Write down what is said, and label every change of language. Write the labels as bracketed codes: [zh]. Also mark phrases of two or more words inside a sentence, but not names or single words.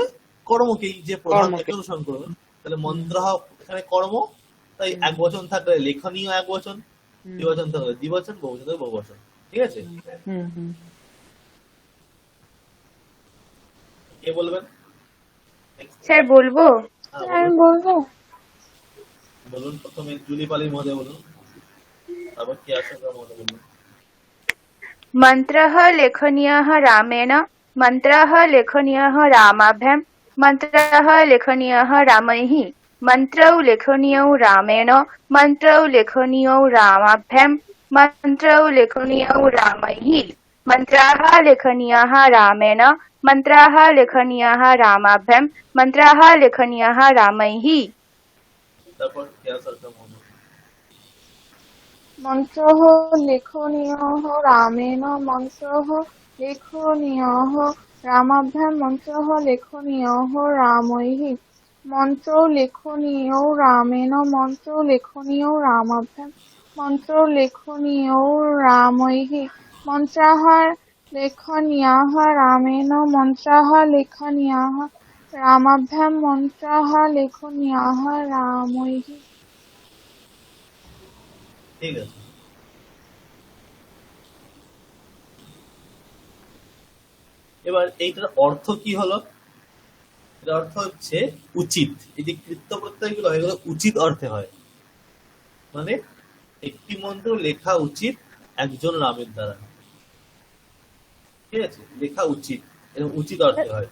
[bn] কর্মকেই, যে প্রধান তাকে অনুসরণ করবে। তাহলে মন্ত্র এখানে কর্ম, তাই এক বচন থাকলে লেখনীয় এক বচন, দ্বিবচন থাকলে দ্বিবচন, বহুবচন থাকলে বহুবচন। ঠিক আছে, হুম হুম কে বলবেন? স্যার বলবো? হ্যাঁ, বলুন। বলুন প্রথমে জুলি পালি মহোদয় বলুন, তারপর কে আসেন মহোদয় বলুন। [sa] मन्त्रः लेखनीयः रामेण मन्त्रः लेखनीयः रामाभ्यां मन्त्रः लेखनीयः रामैः मन्त्रौ लेखनीयौ रामेण मन्त्रौ लेखनीयौ रामाभ्यां मन्त्रौ लेखनीयौ रामैः मन्त्राः लेखनीयाः रामेण मन्त्राः लेखनीयाः रामाभ्यां मन्त्राः लेखनीयाः रामैः। [bn] তারপর কে আসেন মহোদয়? [sa] মন্ত্রः লেখনীয়ः রামেণ মন্ত্রः লেখনীয়ः রামাভ্যাं মন্ত্রः লেখনীয়ः রামৈঃ মন্ত্রো লেখনীয়ौ রামেণ মন্ত্রো লেখনীয়ौ রামাভ্যাं মন্ত্রো লেখনীয়ৌ রামৈঃ মন্ত্রাः লেখনীয়াः রামেণ মন্ত্রাः লেখনীয়াः রামাভ্যাं মন্ত্রাः লেখনীয়াः রামৈঃ। [bn] ঠিক আছে, এবার এইটার অর্থ কি হলো? এর অর্থ হচ্ছে উচিত। এই যে কৃত্য প্রত্যয় গুলো এগুলো উচিত অর্থে হয়, মানে একটি মন্ত্র লেখা উচিত একজন রামের দ্বারা, ঠিক আছে, লেখা উচিত, এরকম উচিত অর্থে হয়।